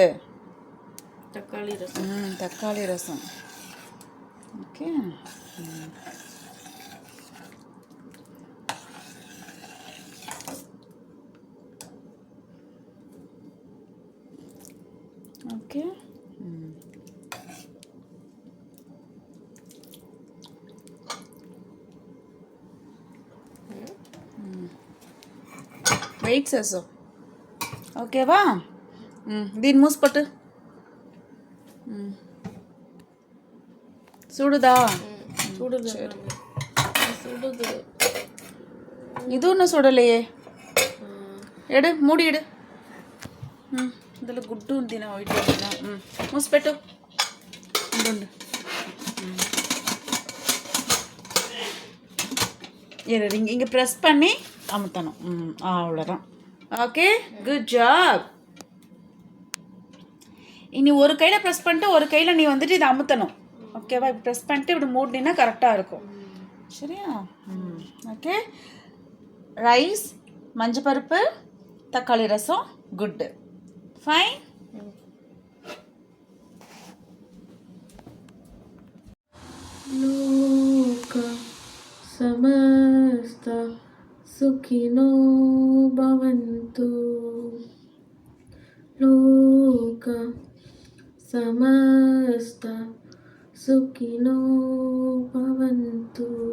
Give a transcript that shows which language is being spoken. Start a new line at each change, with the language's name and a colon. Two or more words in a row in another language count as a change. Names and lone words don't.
Tamil: தக்காளி ரசம். தக்காளி ரசம். ஓகே. ஓகே.
Telugu: వెయిట్ చేసావు. ఓకేవా? దీన్ని మూసిపట్టు.
Tamil: சுடுதா? சுடுது. இது ஒன்றும் சுடலையே. எடு, மூடி எடு.
Telugu: ఇందులో గుడ్డు ఉంది నా వైట్ మూసిపెట్టు. ఉండు.
Tamil: இங்கே ப்ரெஸ் பண்ணி அமுத்தணும். அவ்வளோதான். ஓகே,
English: good job.
Tamil: இனி ஒரு கையில் ப்ரெஸ் பண்ணிட்டு ஒரு கையில் நீ வந்துட்டு இதை அமுத்தணும். ஓகேவா? இப்படி ப்ரெஸ் பண்ணிட்டு இப்படி மூடினா கரெக்டாக இருக்கும். சரியா? ஓகே. ரைஸ், மஞ்சள் பருப்பு, தக்காளி ரசம், குட்டு. ஃபைன்.
Sanskrit: லோக ಸಮಸ್ತ ಸುಖಿನೋ ಭವಂತು. ಲೋಕ ಸಮಸ್ತ ಸುಖಿನೋ ಭವಂತು.